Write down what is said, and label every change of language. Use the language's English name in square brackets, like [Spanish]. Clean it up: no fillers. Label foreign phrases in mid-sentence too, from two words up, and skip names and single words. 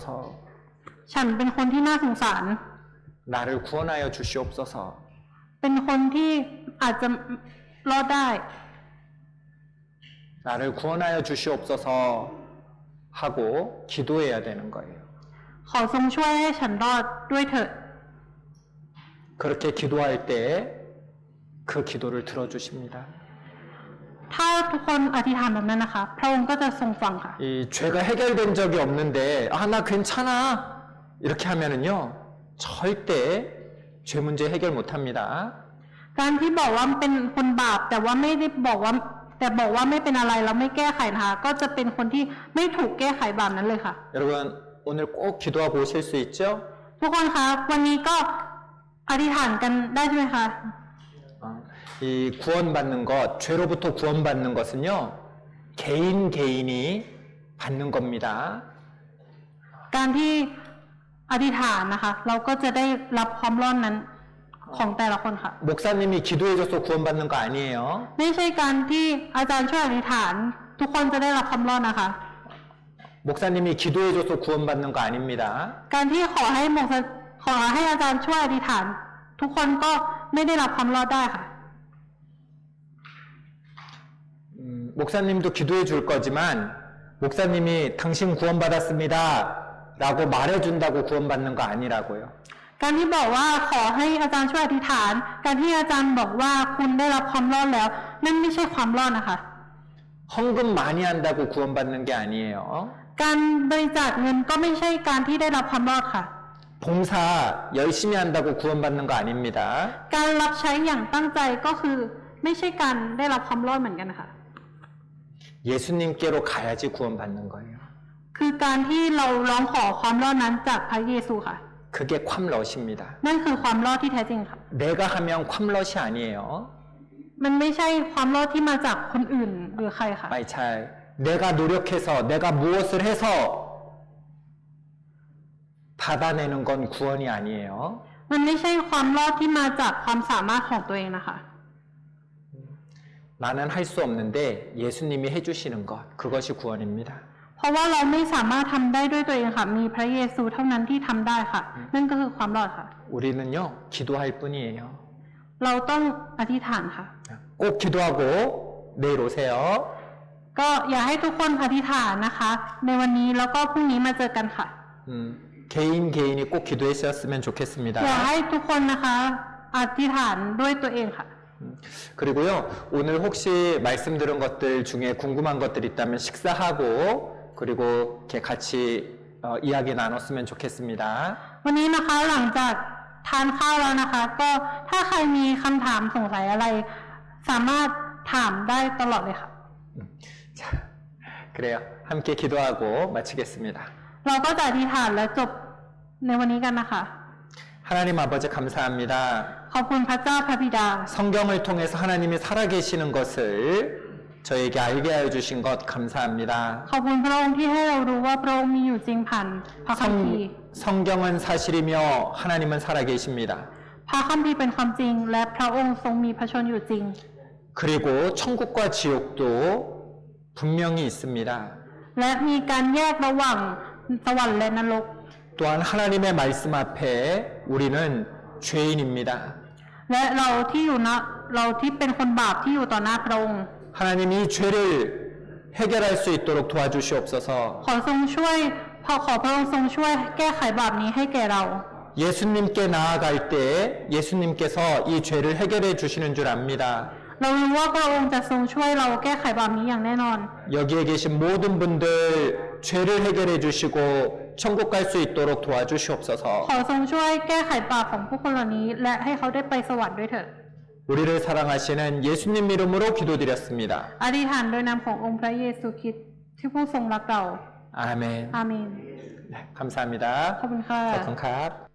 [Thai] ฉันเป็นคนที่น่าสงสาร [Korean] 나를 구원하여 주시옵소서. [Thai] เป็นคนที่อาจจะรอดได้ [Korean] 나를 구원하여 주시옵소서 하고 기도해야 되는 거예요. [Thai] ขอทรงช่วยให้ฉันรอดด้วยเถิด [Korean] 그렇게 기도할 때 그 기도를 들어주십니다. [Thai] ถ้าทุกคนอธิษฐานแบบนั้นนะคะ พระองค์ก็จะทรงฟังค่ะ [Korean] 이 죄가 해결된 적이 없는데 아 나 괜찮아 이렇게 하면은요 절대 죄 문제 해결 못합니다. [Thai] การที่บอกว่าเป็นคนบาปแต่ว่าไม่ได้บอกว่าไม่เป็นอะไรแล้วไม่แก้ไขนะคะก็จะเป็นคนที่ไม่ถูกแก้ไขบาปนั้นเลยค่ะ [Korean] 여러분 오늘 꼭 기도하고 오실 수 있죠? [Thai] ทุกคนคะวันนี้ก็อธิษฐานกันได้ใช่ไหมคะ [Korean] 이 구원받는 것, 죄로부터 구원받는 것은요 개인이 받는 겁니다. [Thai] การที่อธิษฐานนะคะ เราก็จะได้รับความรอดนั้นของแต่ละคนค่ะ [Korean] 목사님이 기도해줘서 구원받는 거 아니에요. [Thai] ไม่ใช่การที่อาจารย์ช่วยอธิษฐาน ทุกคนจะได้รับความรอดนะคะ [Korean] 목사님이 기도해줘서 구원받는 거 아닙니다. [Thai] การที่ขอให้อาจารย์ช่วยอธิษฐาน ทุกคนก็ไม่ได้รับความรอดได้ค่ะ [Korean] 목사님도 기도해 줄 거지만 목사님이 당신 구원받았습니다 라고 말해준다고 구원받는 거 아니라고요. [Thai] การที่บอกว่าขอให้อาจารย์ช่วยอธิษฐาน การที่อาจารย์บอกว่าคุณได้รับความรอดแล้ว นั่นไม่ใช่ความรอดนะคะ [Korean] 헌금 많이 한다고 구원받는 게 아니에요. [Thai] การบริจาคเงินก็ไม่ใช่การที่ได้รับความรอดค่ะ [Korean] 봉사 열심히 한다고 구원받는 거 아닙니다. [Thai] การรับใช้อย่างตั้งใจก็คือไม่ใช่การได้รับความรอดเหมือนกันค่ะ [Korean] 예수님께로 가야지 구원받는 거예요. [Thai] คือการที่เราร้องขอความรอดนั้นจากพระเยซูค่ะ [Korean] 그게 ความ러십니다. [Thai] นั่นคือความรอดที่แท้จริงค่ะ [Korean] 내가 하면 ความ러시 아니에요. [Thai] มันไม่ใช่ความรอดที่มาจากคนอื่นหรือใครค่ะ [Korean] 마이차이 내가 노력해서 내가 무엇을 해서 받아내는 건 구원이 아니에요. [Thai] มันไม่ใช่ความรอดที่มาจากความสามารถของตัวเองนะคะ [Korean] 나는 할 수 없는데 예수님이 해주시는 것 그것이 구원입니다. [Thai] เพราะว่าเราไม่สามารถทำได้ด้วยตัวเองค่ะ มีพระเยซูเท่านั้นที่ทำได้ค่ะ นั่นก็คือความรอดค่ะ [Korean] 우리는요 기도할 뿐이에요. [Thai] เราต้องอธิษฐานค่ะ [Korean] 꼭 기도하고 내일 오세요. [Thai] ก็อยากให้ทุกคนอธิษฐานนะคะ ในวันนี้แล้วก็พรุ่งนี้มาเจอกันค่ะ [Korean] 개인이 꼭 기도했었으면 좋겠습니다. [Thai] อยากให้ทุกคนนะคะอธิษฐานด้วยตัวเองค่ะ [Korean] 그리고요 오늘 혹시 말씀 들은 것들 중에 궁금한 것들 있다면 식사하고 그리고 이렇게 같이 이야기 나눴으면 좋겠습니다. [Thai] วันนี้นะคะหลังจากทานข้าวแล้วนะคะ ก็ถ้าใครมีคำถามสงสัยอะไร สามารถถามได้ตลอดเลยค่ะ [Korean] 자, 그래요. 함께 기도하고 마치겠습니다. [Thai] เราก็จะอธิษฐานและจบในวันนี้กันนะคะ [Korean] 하나님 아버지 감사합니다. [Thai] ขอบคุณพระเจ้าพระบิดา [Korean] 성경을 통해서 하나님이 살아계시는 것을 저에게 알게 하여 주신 것 감사합니다. [Thai] ขอบคุณพระองค์ที่ให้เรารู้ว่าพระองค์มีอยู่จริงผ่านพระคัมภีร์ [Korean] 성경은 사실이며 하나님은 살아계십니다. [Thai] พระคัมภีร์เป็นความจริง และพระองค์ทรงมีพระชนอยู่จริง [Korean] 그리고 천국과 지옥도 분명히 있습니다. [Thai] และมีการแยกระหว่างสวรรค์และนรก [Korean] 또한 하나님의 말씀 앞에 우리는 죄인입니다. [Thai] และเราที่เป็นคนบาปที่อยู่ต่อหน้าพระองค์ [Korean] 하나님이 죄를 해결할 수 있도록 도와주시옵소서. [Thai] ขอพระองค์ทรงช่วยแก้ไขบาปนี้ให้แก่เรา [Korean] 예수님께 나아갈 때 예수님께서 이 죄를 해결해 주시는 줄 압니다. [Thai] เรารู้ว่าพระองค์จะทรงช่วยเราแก้ไขบาปนี้อย่างแน่นอน [Korean] 여기에 계신 모든 분들 죄를 해결해 주시고 천국 갈 수 있도록 도와주시옵소서. [Thai] ขอทรงช่วยแก้ไขบาปของผู้คนเหล่านี้ และให้เขาได้ไปสวรรค์ด้วยเถิด [Korean] 우리를 사랑하시는 예수님 이름으로 기도드렸습니다. [Thai] อธิษฐานโดยนามขององค์พระเยซูคริสต์ที่ผู้ทรงรักเรา [Korean] 아멘. [Thai] อาเมน [Korean] 네, 감사합니다. [Thai] ขอบคุณค่ะ ขอบคุณครับ